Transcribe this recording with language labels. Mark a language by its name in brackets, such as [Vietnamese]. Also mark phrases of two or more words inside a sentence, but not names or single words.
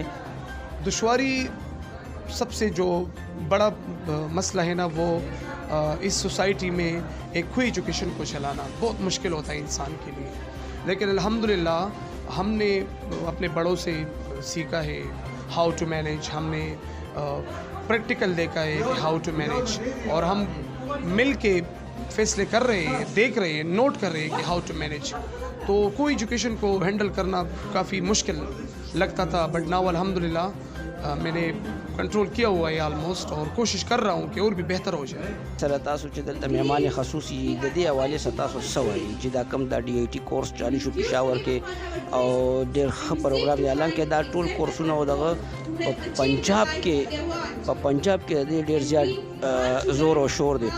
[Urdu] دشواری سب سے جو بڑا مسئلہ ہے نا وہ اس سوسائٹی میں ایک کوئی ایجوکیشن کو چلانا بہت مشکل ہوتا ہے انسان کے لیے، لیکن الحمدللہ ہم نے اپنے بڑوں سے سیکھا ہے [English] how to manage, [Urdu] ہم نے پریکٹیکل دیکھا ہے کہ [English] how to manage, [Urdu] اور ہم مل کے فیصلے کر رہے ہیں، دیکھ رہے ہیں، نوٹ کر رہے ہیں کہ [English] how to manage. [Urdu] تو کوئی ایجوکیشن کو ہینڈل کرنا کافی مشکل لگتا تھا، [English] but now [Urdu] الحمدللہ میں نے کنٹرول کیا ہوا ہے آلموسٹ، اور کوشش کر رہا ہوں کہ اور بھی بہتر ہو جائے۔ سر، [Pashto] تاسو چې دلته مهمان خصوصي د دې حوالې سره تاسو څه وایي چې دا کوم دا DIT کورس چالي شو پشاور کې او ډېر ښه پروګرام دی، حالانکه دا ټول کورسونه او دغه په پنجاب کې د ډېر زیات زور او شور دی۔